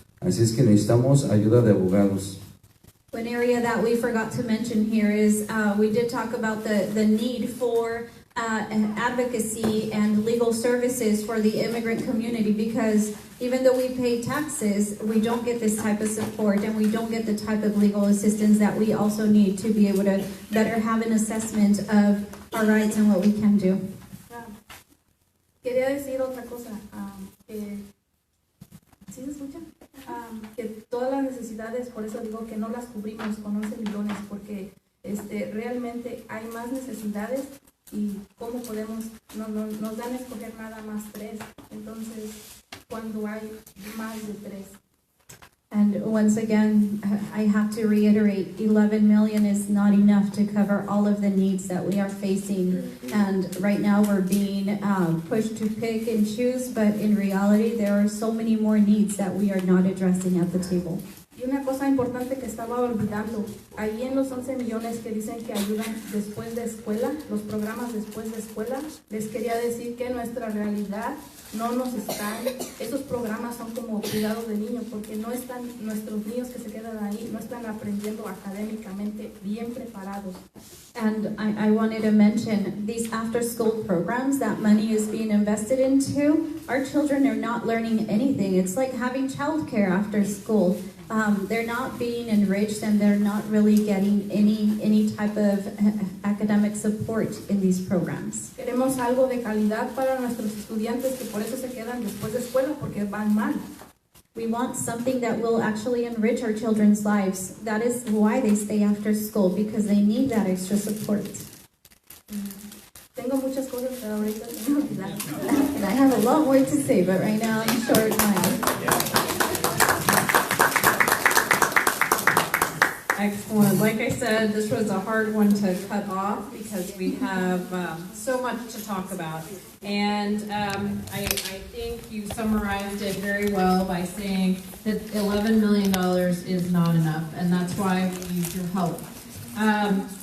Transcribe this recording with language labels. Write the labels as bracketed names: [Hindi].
[Spanish] Así es que necesitamos ayuda de abogados. [English] One area that we forgot to mention here is we did talk about the need for advocacy and legal services for the immigrant community, because even though we pay taxes, we don't get this type of support and we don't get the type of legal assistance that we also need to be able to better have an assessment of our rights and what we can do. [Spanish] Quería decir otra cosa, ¿sí se escucha? Que todas las necesidades, por eso digo que no las cubrimos con 11 millones, porque realmente hay más necesidades y cómo podemos, nos dan a escoger nada más 3, entonces cuando hay más de 3. [English] And once again, I have to reiterate, 11 million is not enough to cover all of the needs that we are facing. And right now we're being pushed to pick and choose, but in reality, there are so many more needs that we are not addressing at the table. [Spanish] Y una cosa importante que estaba olvidando, ahí en los 11 millones que dicen que ayudan después de escuela, los programas después de escuela, les quería decir que nuestra realidad no nos están, esos programas son como cuidados de niños, porque no están, nuestros niños que se quedan ahí no están aprendiendo académicamente bien preparados. [English] And I wanted to mention these after-school programs that money is being invested into. Our children are not learning anything. It's like having childcare after school. They're not being enriched and they're not really getting any type of academic support in these programs. [Spanish] Queremos algo de calidad para nuestros estudiantes que por eso se quedan después de escuela, porque van mal. [English] We want something that will actually enrich our children's lives. That is why they stay after school, because they need that extra support. [Spanish] Tengo muchas cosas, pero ahorita se me olvidaron. [English] And I have a lot more to say, but right now I'm short time. Excellent. Like I said, this was a hard one to cut off because we have so much to talk about. And I think you summarized it very well by saying that $11 million is not enough, and that's why we need your help.